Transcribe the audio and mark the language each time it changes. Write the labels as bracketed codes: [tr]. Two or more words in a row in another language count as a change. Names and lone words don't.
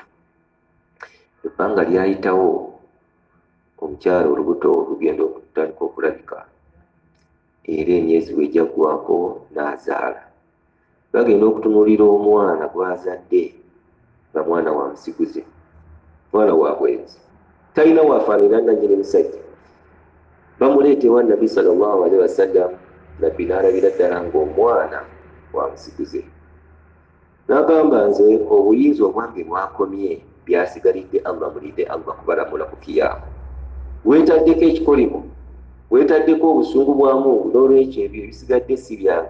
[lg] Ebbanga lyayitawo, omukyala olubuto lugenda okutandika okulabika, era emyezi bw'ejja ggwako n'azaala. Bagenda okutunuulira omwana gw'azadde nga mwana wa musiguze, mwana wa bwenzi, talina waafaanira nannyini musajja. Bamuleeta ewa Nabbi [ar] صلى الله عليه وسلم. [lg] Nabbi n'alabira ddala ng'omwana wa musiguze. N'agamba nze obuyinza obwange bwakomye, byasigalidde Allah, mulidde Allah kubalamula ku kiyama. Weetaddeko ekikolimo, weetaddeko obusungu bwa Mungu, n'olwekyo ebyo ebisigadde si byange.